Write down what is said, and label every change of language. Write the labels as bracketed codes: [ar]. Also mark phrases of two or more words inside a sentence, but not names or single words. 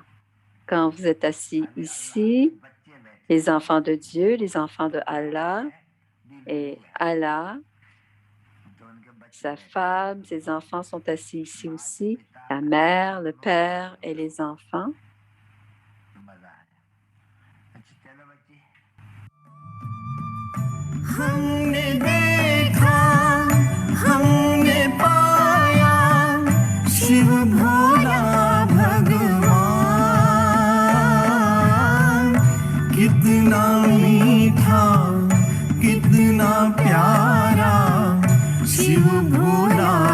[fr] Quand vous êtes assis ici, les enfants de Dieu, les enfants de Allah, et Allah, sa femme, ses enfants sont assis ici aussi, la mère, le père et les enfants. [hi] हमने देखा हमने पाया शिव भोला भगवान कितना मीठा कितना प्यारा शिव भोला